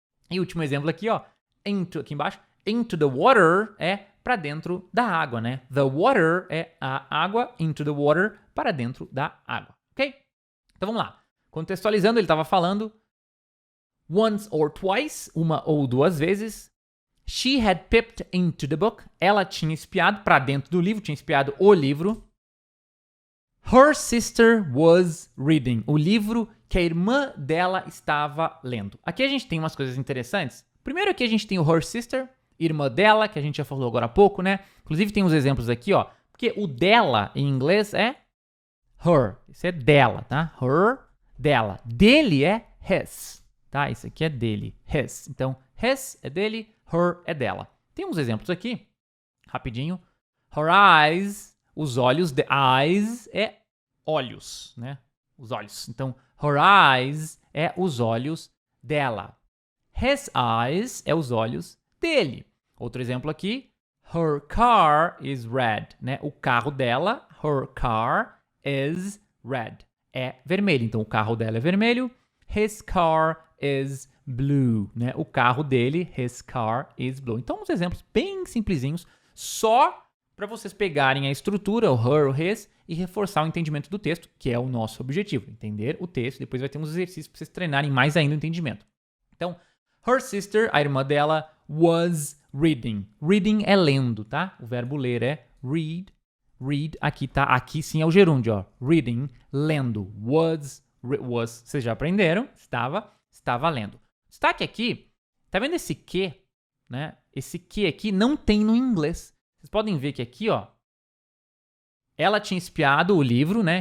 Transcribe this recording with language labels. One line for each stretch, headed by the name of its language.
Portuguese: E último exemplo aqui, ó, aqui embaixo,
English: into the water
Portuguese: é para dentro da água, né? The water é a água,
English: into the water,
Portuguese: para dentro da água, ok? Então vamos lá. Contextualizando, ele estava falando
English: once or twice,
Portuguese: uma ou duas vezes.
English: She had peeped into the book.
Portuguese: Ela tinha espiado para dentro do livro, tinha espiado o livro.
English: Her sister was reading.
Portuguese: O livro que a irmã dela estava lendo. Aqui a gente tem umas coisas interessantes. Primeiro aqui a gente tem o her sister, irmã dela, que a gente já falou agora há pouco, né? Inclusive tem uns exemplos aqui, ó. Porque o dela em inglês é her. Isso é dela, tá? Her, dela. Dele é his, tá? Isso aqui é dele, his. Então, his é dele, her é dela. Tem uns exemplos aqui, rapidinho.
English: Her eyes,
Portuguese: os olhos, the eyes é olhos, né? Os olhos. Então, her eyes é os olhos dela. His eyes é os olhos dele. Outro exemplo aqui,
English: her car is red,
Portuguese: né? O carro dela,
English: her car is red.
Portuguese: É vermelho. Então, o carro dela é vermelho.
English: His car is blue, né?
Portuguese: O carro dele,
English: his car is blue.
Portuguese: Então, uns exemplos bem simplesinhos, só para vocês pegarem a estrutura, o her, o his, e reforçar o entendimento do texto, que é o nosso objetivo. Entender o texto, depois vai ter uns exercícios para vocês treinarem mais ainda o entendimento. Então,
English: her sister,
Portuguese: a irmã dela, was reading. Reading é lendo, tá? O verbo ler é read. Read, aqui tá, aqui sim é o gerúndio, ó. Reading, lendo. Was, vocês já aprenderam? Estava lendo. Destaque aqui, tá vendo esse que, né? Esse que aqui não tem no inglês. Vocês podem ver que aqui, ó, ela tinha espiado o livro, né?